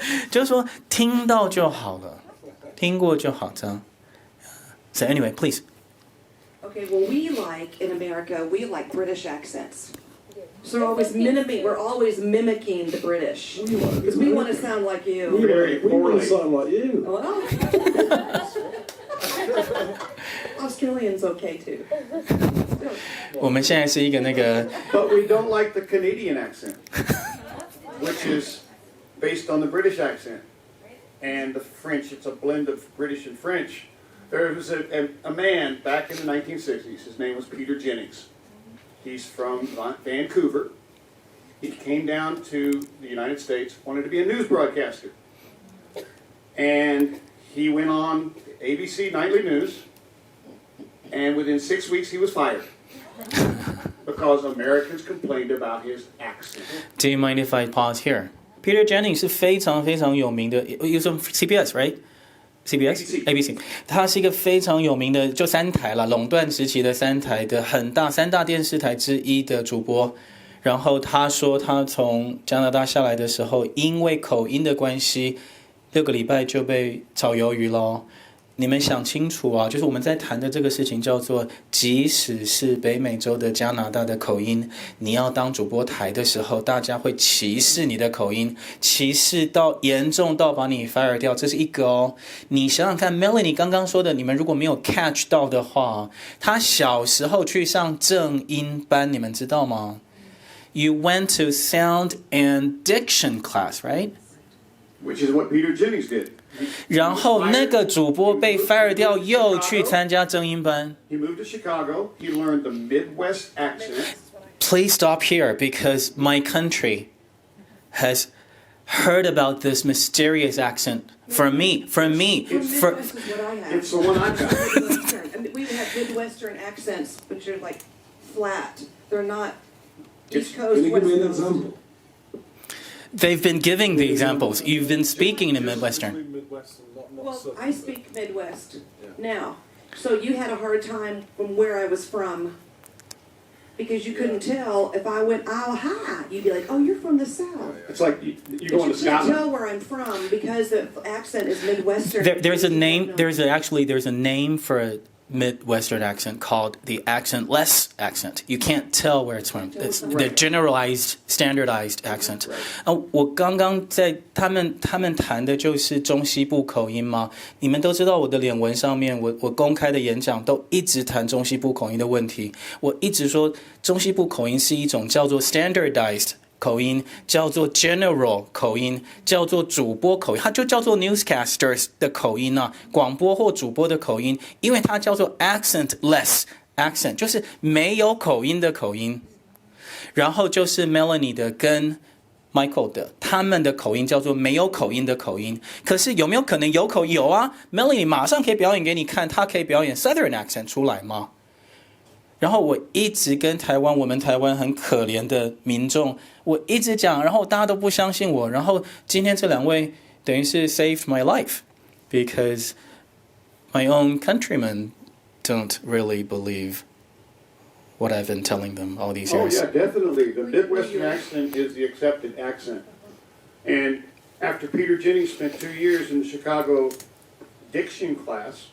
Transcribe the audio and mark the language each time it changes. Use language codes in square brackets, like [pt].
[zh] 就是说听到就好了，听过就好，这样。 [en] So anyway, please. Okay, well, in America, we like British accents. So we're always mimicking the British. Because we want to sound like you. Very We want poorly. to sound like you. Well, Australians okay too. [zh] 我们现在是一个那个 [en] But we don't like the Canadian accent, which is based on the British accent. And the French, it's a blend of British and French. There was a man back in the 1960s. His name was Peter Jennings. He's from Vancouver. He came down to the United States, wanted to be a news broadcaster. And he went on ABC Nightly News. And within 6 weeks, he was fired. Because Americans complained about his accent. Do you mind if I pause here? [zh] Peter Jennings 是非常非常有名的，有什么 CBS right？CBS ABC， 它是一个非常有名的，就3台了，垄断时期的3台的3大电视台之一的主播。然后他说，他从加拿大下来的时候，因为口音的关系，6个礼拜就被炒鱿鱼咯。你们想清楚啊，就是我们在谈的这个事情叫做，即使是北美洲的加拿大的口音，你要当主播台的时候，大家会歧视你的口音，歧视到严重到把你 fire 掉，这是一个哦。你想想看 ，Melanie 刚刚说的，你们如果没有 catch 到的话，她小时候去上正音班，你们知道吗？ [en] You went to sound and diction class, right? Which is what Peter Jennings did. [zh] 然后那个主播被 fire 掉，又去参加正音班。 [en] He moved to Chicago. He learned the Midwest accent. Please stop here because my country has heard about this mysterious accent. For me. Midwest is what I have. It's the one I got. Midwestern. I mean, we have Midwestern accents, but you're like flat. They're not East Coast, Can you give West me an Coast. example? They've been giving the examples. You've been speaking in Midwestern. Midwestern, not Well, Southern. I speak Midwest now. So you had a hard time from where I was from because you couldn't tell if I went, oh, hi. You'd be like, oh, you're from the South. It's like you But going you to can't Scotland. tell where I'm from because the accent is Midwestern. There's a name. There's a name for a Midwestern accent called the accentless accent. You can't tell where it's from. It's the generalized, standardized accent. [zh] 我刚刚在他们谈的就是中西部口音吗？你们都知道我的脸文上面，我公开的演讲都一直谈中西部口音的问题。我一直说中西部口音是一种叫做 standardized 口音，叫做 general 口音，叫做主播口音，它就叫做 newscasters 的口音啊，广播或主播的口音，因为它叫做 accentless accent， 就是没有口音的口音。然后就是 Melanie 的跟 Michael 的，他们的口音叫做没有口音的口音。可是有没有可能有口音？有啊 ，Melanie 马上可以表演给你看，她可以表演 [en] Southern accent [zh] 出来吗？然后我一直跟我们台湾很可怜的民众，我一直讲，然后大家都不相信我。然后今天这2位等于是 [en] saved my life because my own countrymen don't really believe what I've been telling them all these Oh years. yeah, definitely. The Midwestern accent is the accepted accent. And after Peter Jennings spent 2 years in the Chicago diction class,